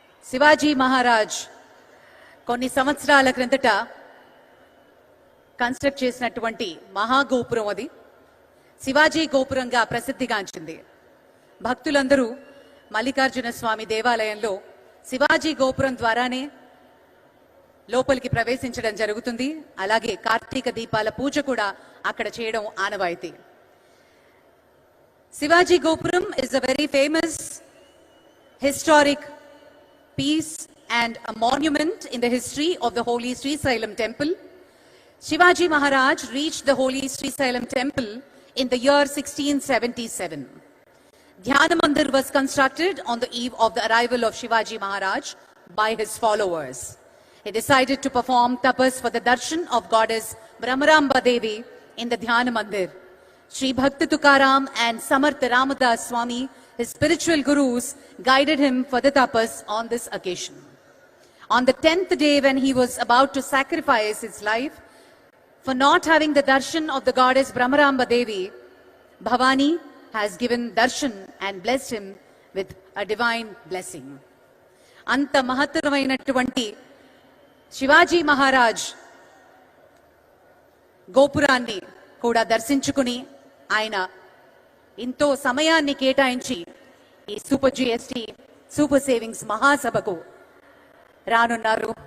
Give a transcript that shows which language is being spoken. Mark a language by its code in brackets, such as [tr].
[te] శివాజీ మహారాజ్ కొన్ని సంవత్సరాల క్రిందట కన్స్ట్రక్ట్ చేసినటువంటి మహాగోపురం అది శివాజీ గోపురంగా ప్రసిద్ధిగాంచింది. భక్తులందరూ మల్లికార్జున స్వామి దేవాలయంలో శివాజీ గోపురం ద్వారానే లోపలికి ప్రవేశించడం జరుగుతుంది. అలాగే కార్తీక దీపాల పూజ కూడా అక్కడ చేయడం ఆనవాయితీ. [en] Shivaji Gopuram is a very famous historic piece and a monument in the history of the holy Sri Sailam temple. Shivaji Maharaj reached the holy Sri Sailam temple in the year 1677. Dhyana Mandir was constructed on the eve of the arrival of Shivaji Maharaj by his followers. He decided to perform tapas for the darshan of goddess Brahmaramba Devi in the Dhyana Mandir. Sri Bhakti Tukaram and Samarth Ramadas Swami, his spiritual gurus, guided him for the tapas on this occasion. On the 10th day, when he was about to sacrifice his life for not having the darshan of the goddess Brahmaramba Devi, Bhavani has given darshan and blessed him with a divine blessing. [te] Anta mahataramainattuvanti Shivaji Maharaj Gopuranni కూడా దర్శించుకుని ఆయన ఎంతో సమయాన్ని కేటాయించి ఈ super GST super savings మహాసభకు రానున్నారు.